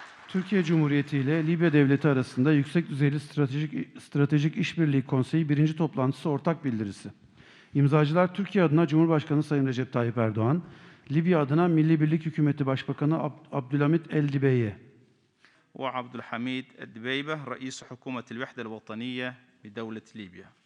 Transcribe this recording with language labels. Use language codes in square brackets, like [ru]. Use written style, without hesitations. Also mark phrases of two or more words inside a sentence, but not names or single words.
[tr] Türkiye Cumhuriyeti ile Libya Devleti arasında Yüksek Düzeyli Stratejik İşbirliği Konseyi 1. Toplantısı Ortak Bildirisi. İmzacılar Türkiye adına Cumhurbaşkanı Sayın Recep Tayyip Erdoğan, Libya adına Milli Birlik Hükümeti Başbakanı Abdülhamit El-Dibeyye. [ar] وعبد الحميد الدبيبة رئيس حكومة الوحدة الوطنية بدولة ليبيا.